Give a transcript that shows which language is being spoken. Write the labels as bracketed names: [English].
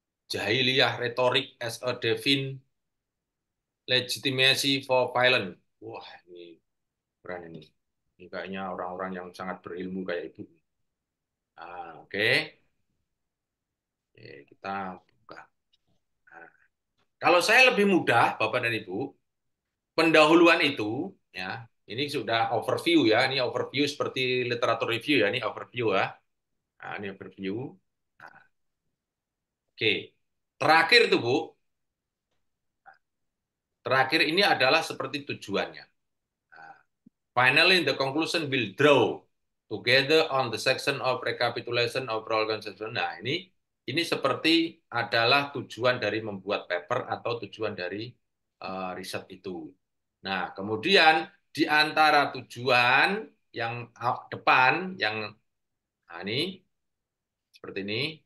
[English] Jahiliyah rhetoric as a divine legitimacy for violence. [Indonesian] Wah, ini keren ini. Ini kayaknya orang-orang yang sangat berilmu kayak Ibu. Oke. Oke, kita buka. Nah, kalau saya lebih mudah, Bapak dan Ibu, pendahuluan itu, ya, ini sudah overview ya, ini overview seperti literatur review ya, ini overview ya. Nah, ini overview. Nah, oke. Terakhir tuh, Bu. Terakhir ini adalah seperti tujuannya. [English] Nah, finally, the conclusion will draw together on the section of recapitulation of overall conception. [Indonesian] Nah, ini seperti adalah tujuan dari membuat paper atau tujuan dari riset itu. Nah, kemudian di antara tujuan yang depan, yang nah ini seperti ini.